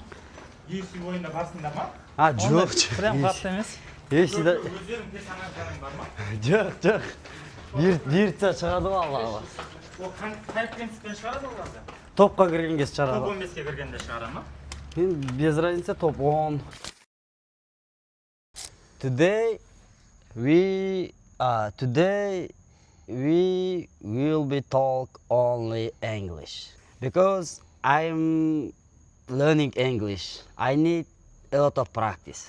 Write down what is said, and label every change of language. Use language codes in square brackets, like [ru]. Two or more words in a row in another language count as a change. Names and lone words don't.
[kk] UFC ойында барсыңдар ма? Жоқ. Прям қатты емес. Өздерің персонаждарың бар ма? Жоқ. Бұйыртса шығады ғой, Алла қаласа. Ол қай принциппен шығарады оларды? Топқа кірген кез Топ шығарады. 15-ке кіргенде шығара ма? [ru] Без разницы, топ 10. [en] Today we will be talk only English because I'm learning English. I need a lot of practice.